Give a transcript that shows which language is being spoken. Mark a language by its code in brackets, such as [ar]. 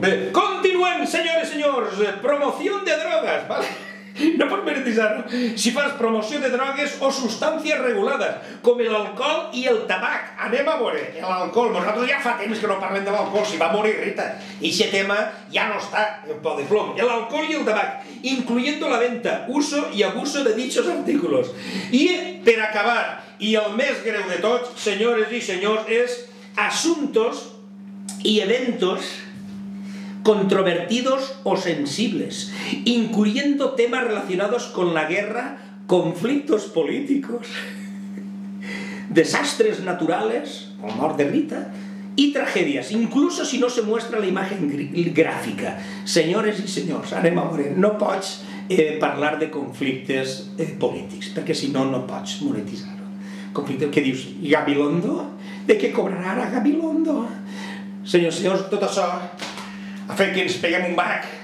[ca] Bé, continuem, senyores i senyors, promoció de [es] drogas, ¿vale? [ca] No pots monetitzar-ho. Si fas promoció de drogues o substàncies regulades, com l'alcohol i el tabac. Anem a veure, l'alcohol. Nosaltres ja fa temps que no parlem de l'alcohol. Si va morir Rita. I aquest tema ja no està en Podeplom. L'alcohol i el tabac, [es] incluyendo la venta, uso y abuso de dichos artículos. [ca] I, per acabar, i el més greu de tots, senyores i senyors, és [es] asuntos y eventos controvertidos o sensibles, incluyendo temas relacionados con la guerra, conflictos políticos, desastres naturales, como mort de Rita, y tragedias, incluso si no se muestra la imagen gráfica. [ca] Senyores i senyors, anem a veure, no pots parlar de conflictes polítics, perquè si no, no pots monetitzar-ho. Conflicte, què dius? Gabilondo? De què cobrarà ara Gabilondo? Senyors i senyors, tot això ha fet que ens peguem un bac